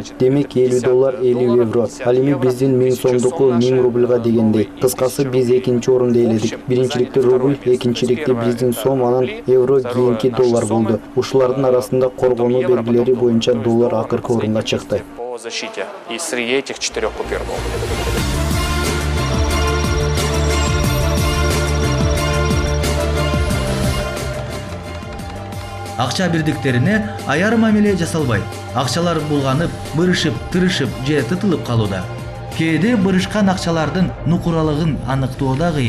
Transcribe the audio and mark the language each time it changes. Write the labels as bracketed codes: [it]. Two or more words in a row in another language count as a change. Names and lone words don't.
[ky] Демек $50, €50. Ал эми биздин 1000 сомдуку 1000 рубльга дегендей. Кыскасы биз экинчи орунду ээледик. Биринчиликте рубль, экинчиликте биздин сом, анан евро, кийинки доллар болду. Ушулардын арасында коргонуу белгилери боюнча доллар акыркы орунга чыкты. [ru] По защите. И среди этих 4 купюр был. [ky] Акча бирдиктерине аяр мамиле жасалбайт. Акчалар булганып, бырышып, тырышып же тытылып калууда. Кээде бырышкан акчалардын нукуралыгын аныктоо да кыйын.